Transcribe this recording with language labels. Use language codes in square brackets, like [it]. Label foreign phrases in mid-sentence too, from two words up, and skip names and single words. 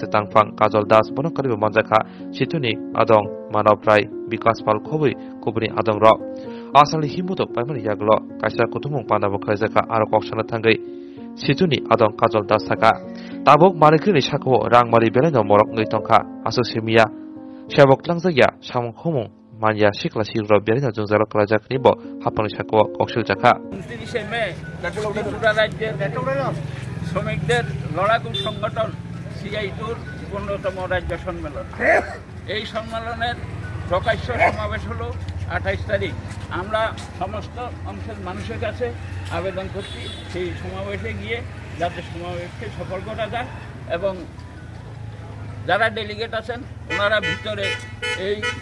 [trp] tangphang kajol das bonokari manjaka situni adong manav rai bikas pal khobui kubuni adong ro asal himuto paimani yaglo kaisa kutumung pandabo khaijaka aro koksana thangai situni adong kajol das saka tabok marikri sako rangmari beleno morok ngai tongkha aso simia shabok langjaya samung khomung Manja sikla sirro berina jongjalo kalajak nibo hapani sako koksil jaka [bn] 29 মে ত্রিপুরা রাজ্যের শ্রমিকদের লড়াকু সংগঠন সিআইটির 15তম রাজ্য সম্মেলন এই সম্মেলনের প্রকাশ্য সমাবেশ হলো 28 তারিখ আমরা সমস্ত অংশের মানুষের কাছে আবেদন করছি সেই সমাবেশে গিয়ে যাতে সমাবেশকে সফল করা যায় এবং যারা ডেলিগেট আছেন ওনারা ভিতরে এই